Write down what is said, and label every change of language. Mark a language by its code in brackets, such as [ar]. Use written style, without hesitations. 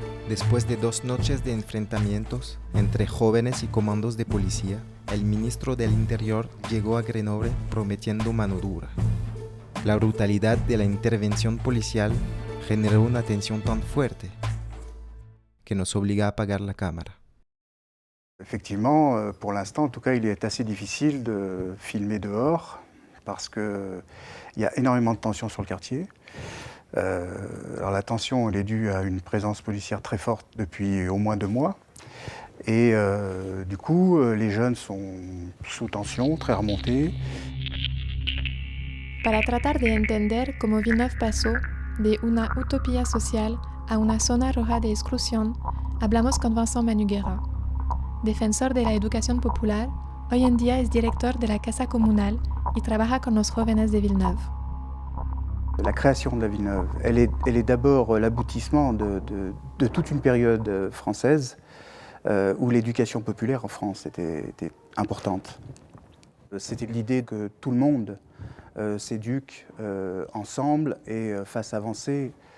[es] Después de 2 noches de enfrentamientos entre jóvenes y comandos de policía, el ministro del Interior llegó a Grenoble prometiendo mano dura. La brutalidad de la intervención policial generó una tensión tan fuerte que nos obliga a apagar la cámara. [fr] Effectivement, pour l'instant, en tout cas, il est assez difficile de filmer dehors parce qu'il y a énormément de tension sur le quartier. Alors la tension, elle est due à une présence policière très forte depuis au moins 2 mois. Et du coup, les jeunes sont sous tension, très remontés. [es] Para tratar de entender cómo Villeneuve pasó de una utopía social a una zona roja de exclusión, hablamos con Vincent Manuguera. Defensor de la educación popular, hoy en día es director de la Casa Comunal y trabaja con los jóvenes de Villeneuve. [fr] La création de la Villeneuve, elle est d'abord l'aboutissement de toute une période française où l'éducation populaire en France était importante. C'était l'idée que tout le monde s'éduque ensemble et fasse avancer